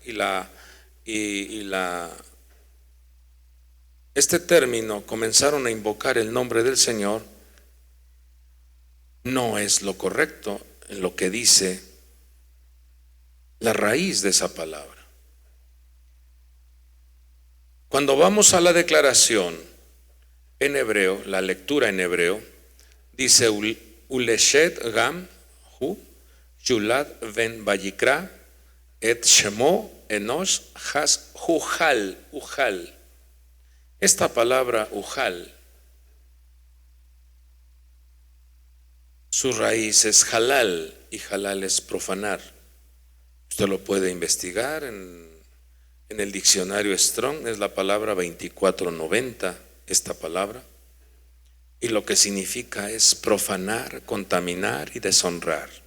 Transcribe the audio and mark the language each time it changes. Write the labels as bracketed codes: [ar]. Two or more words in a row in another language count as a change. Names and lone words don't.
[es] Este término, comenzaron a invocar el nombre del Señor, no es lo correcto en lo que dice la raíz de esa palabra. Cuando vamos a la declaración en hebreo, la lectura en hebreo, dice [he] ולשת גם הוא ילד בן ויקרא את שמו אנוש אז הוחל. [es] Esta palabra Ujal, su raíz es halal, y halal es profanar. Usted lo puede investigar en el diccionario Strong, es la palabra 2490, esta palabra, y lo que significa es profanar, contaminar y deshonrar.